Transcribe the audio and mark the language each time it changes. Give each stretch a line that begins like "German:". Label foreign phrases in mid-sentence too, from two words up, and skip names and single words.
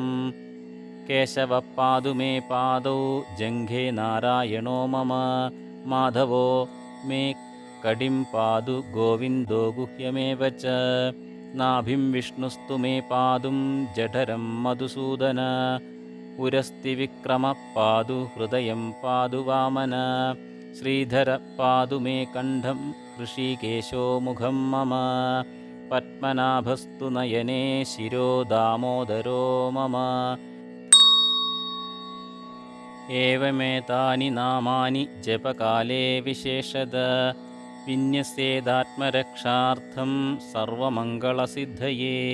Sanskrit: കേശവ പാദു മേ പാദൗ ജംഘേ നാരായണോ മമ മാധവോ മേ കടിം പാദു ഗോവിന്ദോ ഗുഹ്യമേവ ച. നാഭിം വിഷ്ണുസ്തു മേ പാദും ജഠരം മധുസൂദന ഉരസ്തി വിക്രമ പാദു ഹൃദയം പാദു വാമന. ശ്രീധര പാദു മേ കണ്ഠം ऋषिकेशो मुखं मम पद्मनाभस्तु नयने शिरो दामोदरो मम। एवमेतानि नामानि जपकाले विशेषद विन्यस्येदात्मरक्षार्थं सर्वमङ्गलसिद्धये।